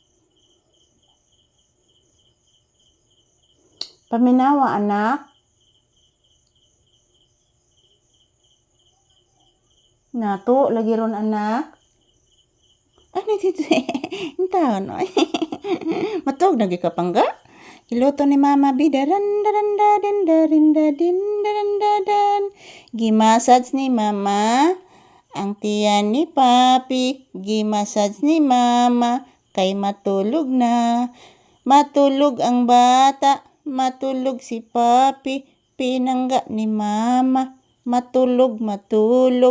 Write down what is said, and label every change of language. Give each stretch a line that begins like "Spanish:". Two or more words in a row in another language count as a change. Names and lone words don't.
Cebuano: Paminawa anak. Nato lagi ron anak.
Filipino: Ano dito?
Cebuano: Intaon oy. Matog na gikapangga. Iluto ni mama bidaran daran dadan darin dadin daran dadan. Gimasage ni mama ang tiyan ni papi. Gimasage ni mama kay matulog na. Matulog ang bata. Matulog si papi. Pinangga ni mama. Matulog, matulog.